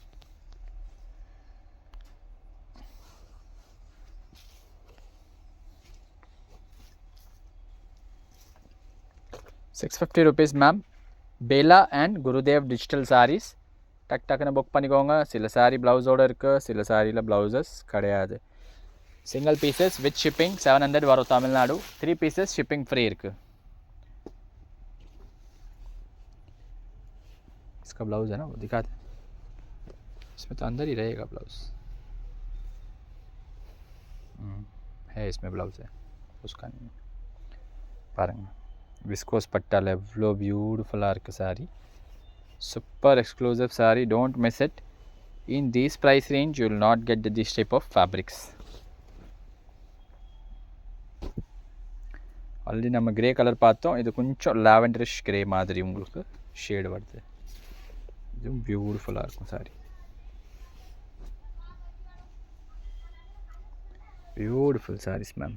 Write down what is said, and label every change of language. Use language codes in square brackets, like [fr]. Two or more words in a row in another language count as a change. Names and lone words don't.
[ta] ₹650 மேம். பேலா அண்ட் குருதேவ் [en] digital sarees. [ta] டக்குன்னு புக் பண்ணிக்கோங்க. சில சாரீ ப்ளவுஸோடு இருக்குது, சில சாரியில் ப்ளவுசஸ் கிடையாது. [en] single pieces with shipping 700 வரும் தமிழ்நாடு. 3 pieces shipping free இருக்குது. [hi] इसका ब्लाउज है ना, वो दिखा दे. इसमें तो अंदर ही रहेगा ब्लाउज. है इसमें ब्लाउज है, उसका नहीं. [ta] பாருங்க, விஸ்கோஸ் பட்டால் எவ்வளோ பியூட்டிஃபுல்லாக இருக்குது சாரீ. [en] super exclusive saree. don't miss it. in these price range you will not get this type of fabrics. [ta] ஆல்ரெடி நம்ம [en] grey colour [ta] பார்த்தோம். இது கொஞ்சம் [en] lavenderish grey [ta] மாதிரி உங்களுக்கு ஷேடு வருது. இதுவும் பியூட்டிஃபுல்லாக இருக்கும் சாரீ. [en] beautiful sarees ma'am.